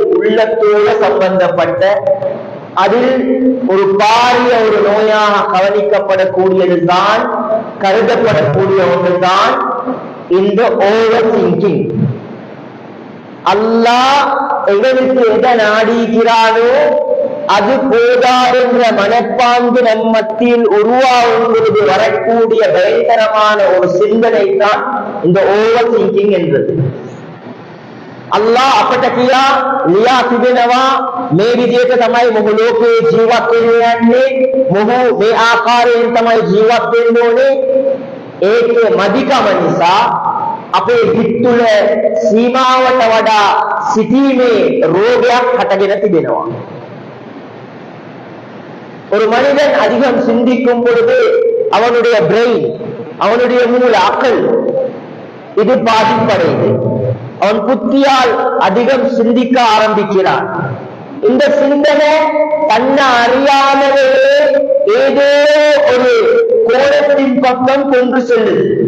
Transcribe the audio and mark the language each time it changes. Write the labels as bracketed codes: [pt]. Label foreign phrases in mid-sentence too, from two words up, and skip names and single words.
[ta] உள்ளத்தோடு சம்பந்தப்பட்ட, அதில் ஒரு பாரிய ஒரு நோயாக கவனிக்கப்படக்கூடியதுதான், கருதப்படக்கூடிய ஒன்றுதான் இந்த [en] over thinking. [ta] அல்லாஹ் எங்களுக்கு எதை நாடிக்கிறானோ அது போதாதென்ற மனப்பாங்கு நம் மத்தியில் உருவாகும் பொழுது வரக்கூடிய பயங்கரமான ஒரு சிந்தனை தான் இந்த [en] over thinking [ta] என்பது. [si] අල්ලා අපට කියා ලියා තිබෙනවා මේ විදිහට තමයි මොහු ලෝකයේ ජීවත් වෙන්න යන්නේ, මොහු මේ ආකාරයෙන් තමයි ජීවත් වෙන්න ඕනේ. ඒක මදිකම නිසා අපේ හිතුල සීමාවට වඩා සිටීමේ රෝගයක් හටගෙන තිබෙනවා. [ta] ஒரு மனிதன் அதிகம் சிந்திக்கும் பொழுது அவனுடைய பிரெயின், அவனுடைய மூல அக்கல் இது பாதிப்படையுது. அவன் புத்தியால் அதிகம் சிந்திக்க ஆரம்பிக்கிறான். இந்த சிந்தனை தன்னை அறியாமலே ஏதோ ஒரு கோணத்தின் பக்கம் கொண்டு செல்லுது.